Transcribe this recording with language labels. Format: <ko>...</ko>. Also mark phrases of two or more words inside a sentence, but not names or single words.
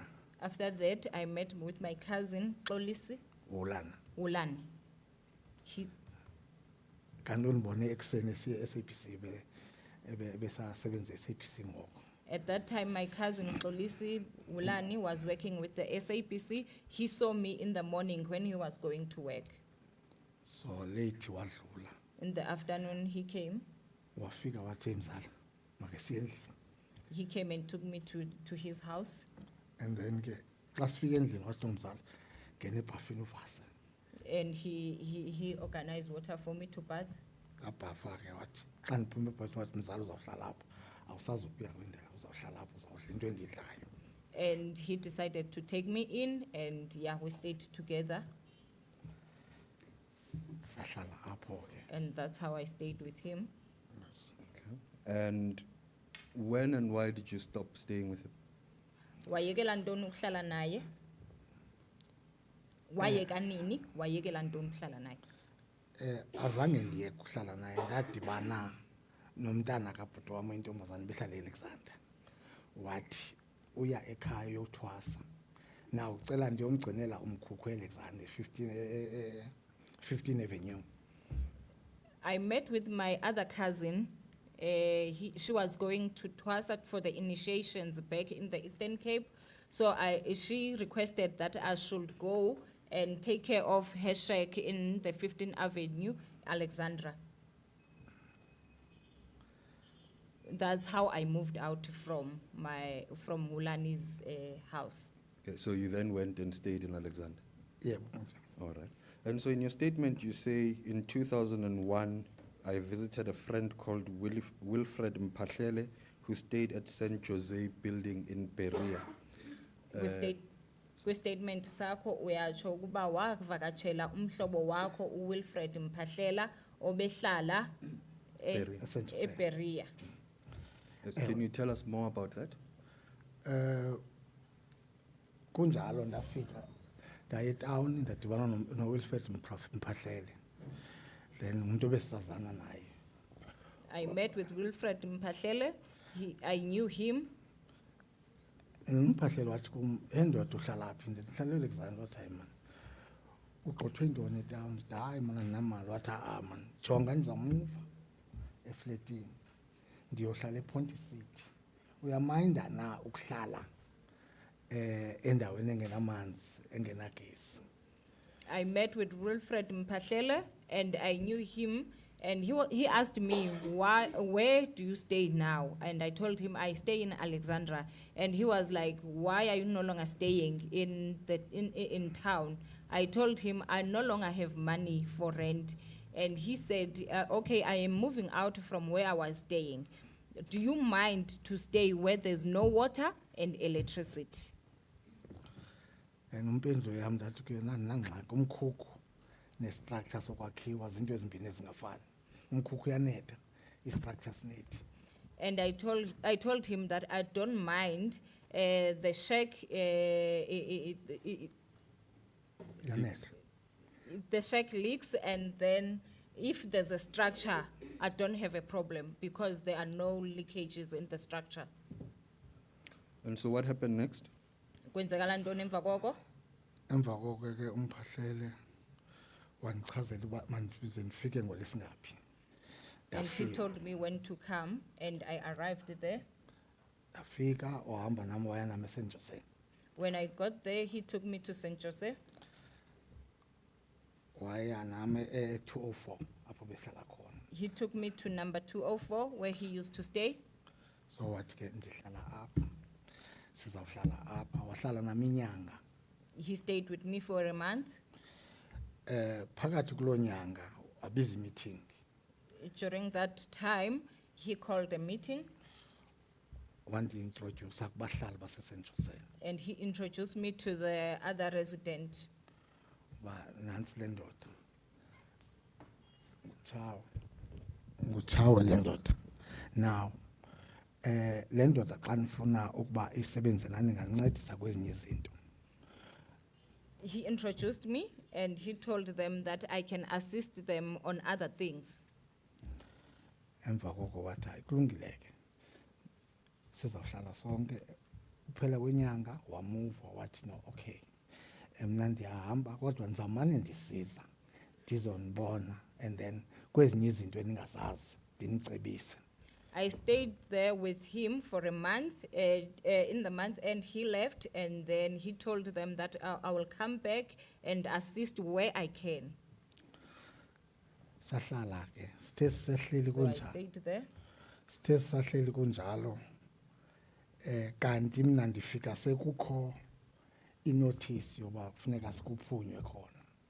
<en>After that, I met with my cousin, Xolisi Wulani. Ulani. He,</en> <xh>Kanti undibone ekuseni esiye SABC besasebenza SABC ngoko.</xh> <en>at that time, my cousin Xolisi Ulani was working with the SAPC. He saw me in the morning when he was going to work. So late</en> <xh>wadlula</xh> <en>In the afternoon, he came.</en> <xh>wafika wathi mzala make siye endlini.</xh> <en>He came and took me to his house. And then</en> <xh>ke xa sifika endlini wathi nomzala ngene ebhafini uvase.</xh> <en>And he organized water for me to bath.</en> <xh>Ngabhafa ke wathi xa ndiphume ebhafini wathi mzala uzawuhlala apha awusazukuya kwindlela uzawuhlala apha uzawudla into endidlayo.</xh> <en>And he decided to take me in and yeah, we stayed together.</en> <xh>Sahlala apho ke.</xh> <en>And that's how I stayed with him. And when and why did you stop staying with him?</en> <xh>Wayekela ntoni ukuhlala naye? Wayeka nini? Wayekela ntoni ukuhlala naye? Azange ndiye kuhlala naye ndadibana nomntana kabhuti wam oyintombazane behlala eAlexander. Wathi uya ekhaya uyothwasa. Now ucela ndiyomgcinela umkhukhu eAlexander 15 Avenue.</xh> <en>I met with my other cousin. She was going to Twasat for the initiations back in the Eastern Cape. So she requested that I should go and take care of her shack in the 15th Avenue, Alexandra. That's how I moved out from Mulani's house. Okay, so you then went and stayed in Alexander?</en> <xh>Yebo.</xh> <en>All right. And so in your statement, you say in 2001, I visited a friend called Wilfred Mpahlele, who stayed at St. Jose building in Berea.</en> <xh>Kwi-statement sakho uyatsho ukuba wakuvakatshela umhlobo wakho uWilfred Mpahlele obehlala Berea. St. Jose. eBerea.</xh> <en>Yes, can you tell us more about that?</en> <xh>Kunjalo ndafika ndaye town ndadibana noWilfred Mpahlele. Then umuntu obesazana naye.</xh> <en>I met with Wilfred Mpahlele. I knew him.</en> <xh>Mpahlele wathi kum endoda uhlala phi ndihlala eAlexander wathi hayi man. Ugxothwe intoni town ndithi hayi mana namali wathi man jonga ndizamuva eflatini ndiyohlala ePonty City. Uyaminda na ukuhlala endaweni engenamanzi engenagesi.</xh> <en>I met with Wilfred Mpahlele and I knew him, and he asked me, where do you stay now? And I told him I stay in Alexandra, and he was like, why are you no longer staying in town? I told him I no longer have money for rent, and he said, okay, I am moving out from where I was staying. Do you mind to stay where there's no water and electricity?</en> <xh>And umpendulo yami ndathi kuye nangxaki umkhukhu nestructure sokwakhiwa zinto ezimbini ezingafani. Umkhukhu uyanetha, istructure sinethi.</xh> <en>And I told him that I don't mind the shack.</en> <xh>Yanetha.</xh> <en>The shack leaks, and then if there's a structure, I don't have a problem because there are no leakages in the structure. And so what happened next?</en> <xh>Kwenzekala ntoni emva koko? Emva koko ke Mpahlele wandichazela uba mandize ndifike ngolesingaphi.</xh> <en>And he</en> <xh>Ndafika.</xh> <en>told me when to come, and I arrived there.</en> <xh>Ndafika ohamba nami waya nami eSt. Jose.</xh> <en>When I got there, he took me to St. Jose.</en> <xh>Waya nami 204 apho behlala khona.</xh> <en>He took me to number 204, where he used to stay.</en> <xh>So wathi ke ndihlala apha. Sizawuhlala apha. Wahlala nami inyanga.</xh> <en>He stayed with me for a month.</en> <xh>Phakathi kulo nyanga abiza meeting.</xh> <en>During that time, he called a meeting,</en> <xh>Wandi-introduce kubahlali base-St. Jose.</xh> <en>and he introduced me to the other resident.</en> <xh>Ba nansi le ndoda. Ciao. Nguchawe le ndoda. Now le ndoda xa nifuna ukuba isebenze nani ngancedisa kwezinye izinto.</xh> <en>He introduced me, and he told them that I can assist them on other things.</en> <xh>Emva koko wathi hayi kulungile ke. Sizawuhlala sonke. Kuphela kwenyanga wamuva wathi</xh> <en>no okay.</en> <xh>Mina ndiyahamba kodwa ndizamane ndisiza. Ndizonibona</xh> <en>and then</en> <xh>kwezinye izinto eningazazi ndinicebise.</xh> <en>I stayed there with him for a month. In the month end, he left, and then he told them that I will come back and assist where I can.</en> <xh>Sahlala ke sithe sisehleli</xh> <en>So I</en> <xh>kunjalo.</xh> <en>stayed there.</en> <xh>Sithe sisahleli kunjalo kanti mina ndifika sekukho inotice yoba kufuneka sikuphunywe khona.</xh>